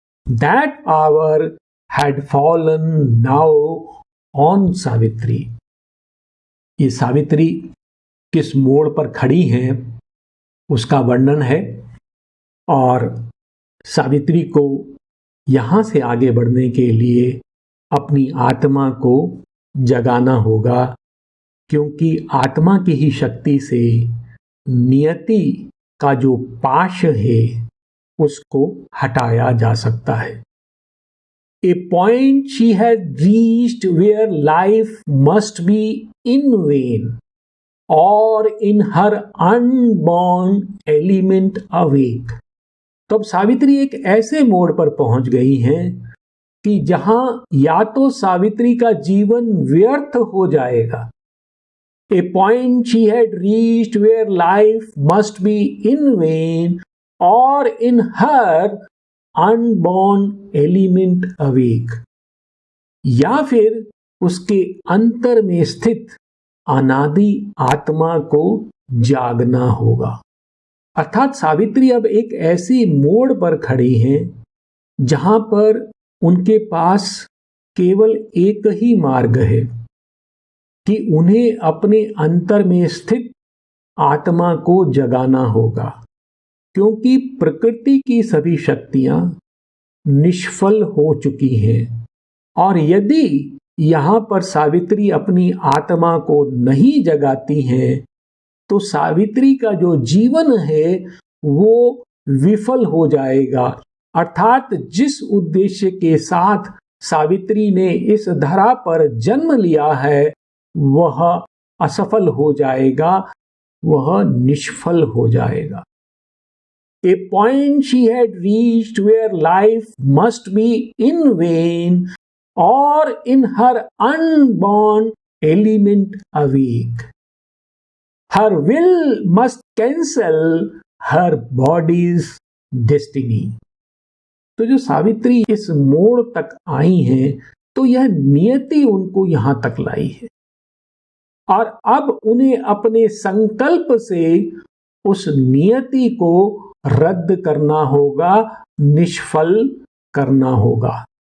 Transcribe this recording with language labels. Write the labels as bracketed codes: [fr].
[en] That hour had fallen now on Savitri. [hi] ये सावित्री किस मोड़ पर खड़ी हैं उसका वर्णन है। और सावित्री को यहाँ से आगे बढ़ने के लिए अपनी आत्मा को जगाना होगा, क्योंकि आत्मा की ही शक्ति से नियति का जो पाश है उसको हटाया जा सकता है। [en] A point she had reached where life must be in vain or in her unborn element awake। [hi] तो अब सावित्री एक ऐसे मोड़ पर पहुंच गई हैं कि जहां या तो सावित्री का जीवन व्यर्थ हो जाएगा। [en] A point she had reached where life must be in vain or in her unborn element awake, [hi] या फिर उसके अंतर में स्थित अनादि आत्मा को जागना होगा। अर्थात सावित्री अब एक ऐसी मोड़ पर खड़ी हैं जहां पर उनके पास केवल एक ही मार्ग है कि उन्हें अपने अंतर में स्थित आत्मा को जगाना होगा, क्योंकि प्रकृति की सभी शक्तियां निष्फल हो चुकी हैं। और यदि यहां पर सावित्री अपनी आत्मा को नहीं जगाती हैं तो सावित्री का जो जीवन है वो विफल हो जाएगा। अर्थात जिस उद्देश्य के साथ सावित्री ने इस धरा पर जन्म लिया है वह असफल हो जाएगा, वह निष्फल हो जाएगा। [en] A point she had reached where life must be in vain or in her unborn element awake. Her will must cancel her body's destiny. [hi] तो जो सावित्री इस मोड़ तक आई हैं तो यह नियति उनको यहां तक लाई है और अब उन्हें अपने संकल्प से उस नियति को रद्द करना होगा, निष्फल करना होगा।